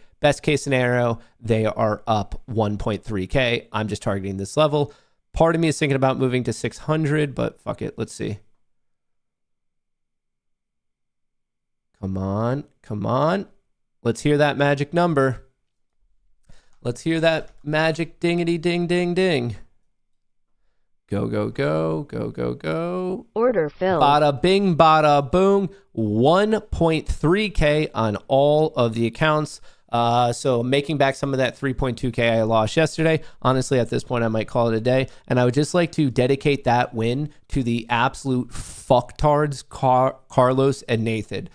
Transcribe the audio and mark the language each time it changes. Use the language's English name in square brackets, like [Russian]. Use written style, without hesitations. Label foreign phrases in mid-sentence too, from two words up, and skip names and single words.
[English] Best case scenario, they are up 1.3K. I'm just targeting this level. Part of me is thinking about moving to 600, but fuck it. Let's see. Come on. Come on. Let's hear that magic number. Let's hear that magic dingity ding ding ding. Go, go, go, go, go, go. Order filled. Bada bing, bada boom. 1.3K on all of the accounts. So making back some of that 3.2K I lost yesterday. Honestly, at this point, I might call it a day. And I would just like to dedicate that win to the absolute fucktards, Carlos and Nathan.